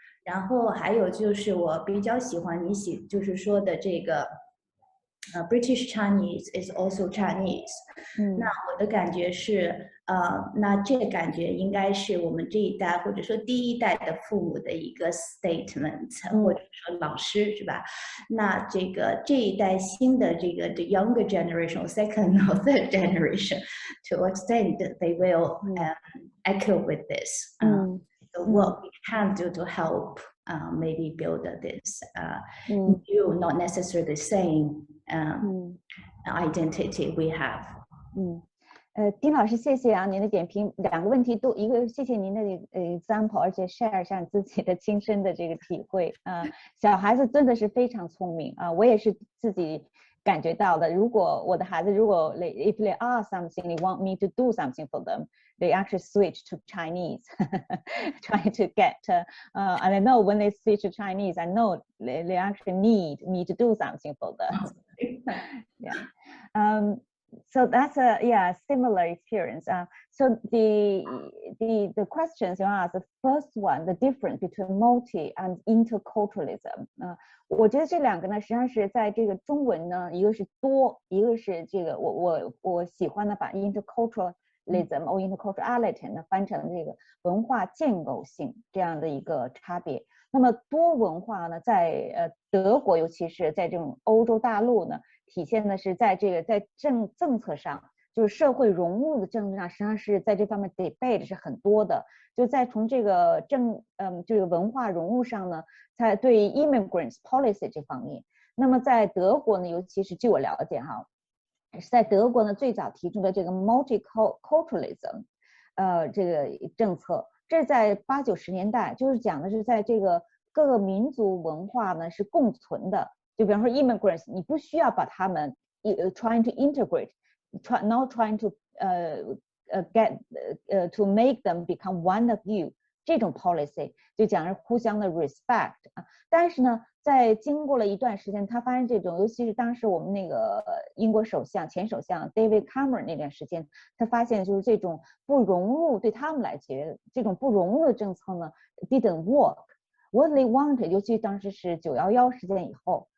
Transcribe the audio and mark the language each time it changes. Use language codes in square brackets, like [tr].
[zh] 然后还有就是我比较喜欢你就是说的这个 [en] British Chinese is also Chinese。 [zh] 那我的感觉是那这个感觉应该是我们这一代或者说第一代的父母的一个 statement，或者说老师是吧？那这一代新的这个 [en] the younger generation, second or third generation, to what extent they will echo with this. So what we can do to help maybe build this new, not necessarily the same identity we have. [zh] 丁老师，谢谢啊，您的点评，2个问题都一个，谢谢您的example， 而且 share 一下自己的亲身的这个体会啊。小孩子真的是非常聪明啊，我也是自己感觉到的。如果我的孩子 [en] if they are something, they want me to do something for them, they actually switch to Chinese, trying to get. And I know when they switch to Chinese, I know they actually need me to do something for them. Yeah. So that's a similar experience. So the questions you asked, the first one, the difference between multi and interculturalism. [zh] 我觉得这2个呢，实际上是在这个中文呢，一个是多，一个是这个我喜欢的把 interculturalism or interculturality 呢翻成这个文化建构性这样的一个差别。那么多文化呢，在德国，尤其是在这种欧洲大陆呢。体现的是在政策上，就是社会融入的政策上，实际上是在这方面 debate 是很多的。就在从这个这个文化融入上呢，在对 immigrants policy 这方面，那么在德国呢，尤其是据我了解哈，是在德国呢最早提出的这个 multiculturalism 这个政策，这是在80、90年代，就是讲的是在这个各个民族文化呢是共存的。就比方说 immigrants， 你不需要把他们 [en] trying to integrate, not trying to to make them become one of you [zh] 这种 policy 就讲是互相的 respect 啊。但是呢，在经过了一段时间，他发现这种，尤其是当时我们那个英国前首相 David Cameron 那段时间，他发现就是这种不融入对他们来讲，这种不融入的政策呢 [en] didn't work。 What they wanted， [zh] 尤其当时是911事件以后。